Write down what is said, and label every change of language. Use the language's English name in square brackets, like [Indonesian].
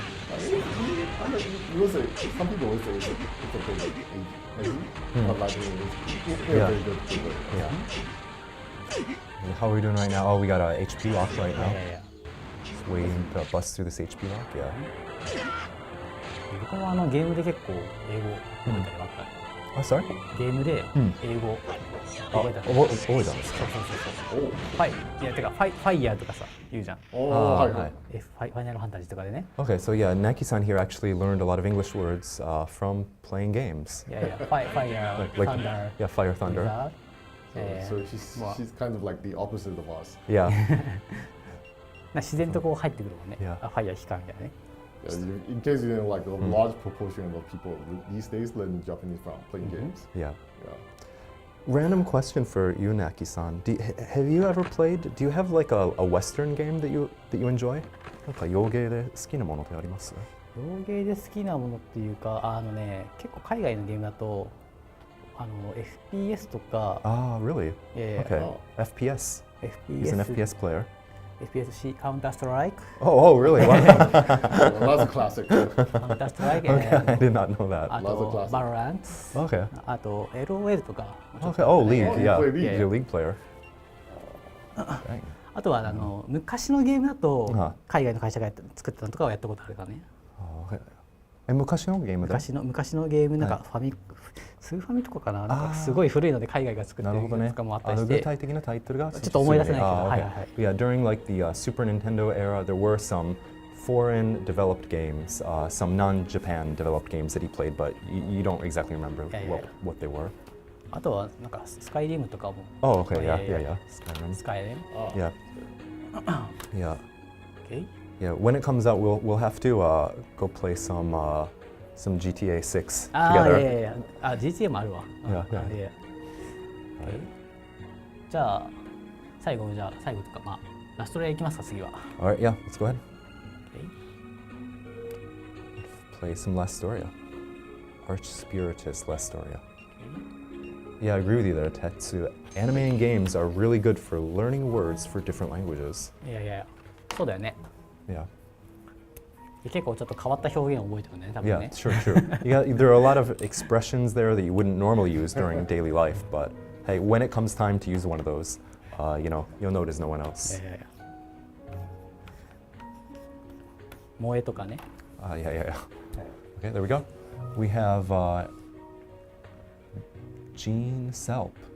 [English] I mean, you will say, some people will say it's a bit like Asian, but like it's Yeah. very good people. Yeah. And how are we doing right now? Oh, we got a HP lock right い now. [Japanese] やいやいや。 [English] Just waiting to bust through this HP lock. Yeah. [Japanese] 僕もゲームで結構英語覚えたりはあったね。 [English] Oh, sorry? [Japanese] ゲームで英語覚えたり。覚えたんですか？そうそうそう。ファイヤーとかさ言うじゃん。はいはい。ファイナルファンタジーとかでね。 [English] Okay, so yeah, Knacky-san here actually learned a lot of English words from playing games. [Japanese] いやいや、ファイヤー、 [English] Like, [Japanese] サンダー、 [English] yeah, Fire Thunder. ザ So she's kind of like the opposite of us. Yeah. [Japanese] 自然とこう入ってくるもんね。 [English] Yeah. [Japanese] ファイヤー光るみたいなね。 [English] Yeah, in case you know, like a large proportion of people these days learn Japanese from playing games. Yeah. Yeah. Random question for you, Naki-san. Have you ever played? Do you have like a Western game that you enjoy? [Japanese] なんか洋芸で好きなものってあります？洋芸で好きなものっていうか、結構海外のゲームだと、FPS とか。 [English] Ah, really? Okay. FPS. He's an FPS player. FPS, Counter Strike. Oh, really? Wow. That's a classic. Counter Strike. Okay, I did not know that. [Japanese] あと Valorant. [English] Okay. [Japanese] あと LOL とか。 [English] Okay. Oh, League. Oh, you Yeah. play League. You're a League player. Dang. [Japanese] あとは昔のゲームだとあ海外の会社が作ったのとかはやったことあるからね。 [English] Okay. [Japanese] 昔のゲームで？昔のゲームなんかスーファミとかかな、なんかすごい古いので海外が作ってるゲームとかもあったりして。具体的なタイトルがちょっと思い出せないけど。はいはい。 [English] Yeah, during like the Super Nintendo era, there were some foreign developed games, some non-Japan developed games that he played, but you don't exactly remember what they were. [Japanese] あとはなんかスカイリムとかも。 [English] Oh, okay. Yeah. Skyrim. [Japanese] スカイリム。 [English] Yeah. Yeah. Okay. Yeah. When it comes out, we'll have to go play some GTA 6 together. [Japanese] GTA もあるわ。 [English] Yeah. Okay. [Japanese] じゃあ最後とかまあラストレイ行きますか次は。 [English] Alright. Yeah. Let's go ahead. Okay. Play some Lastoria. Arch-Spiritus Lastoria. Yeah, I agree with you there, Tetsu. Animating games are really good for learning words for different languages. [Japanese] いや、そうだよね。 [English] Yeah. [Japanese] 結構ちょっと変わった表現を覚えてるね、多分ね。 [English] Yeah, true. There are a lot of expressions there that you wouldn't normally use during daily life, but hey, when it comes time to use one of those, you'll notice no one else. [Japanese] 萌えとかね。 [English] Yeah. Okay, there we go. We have Gene Selp.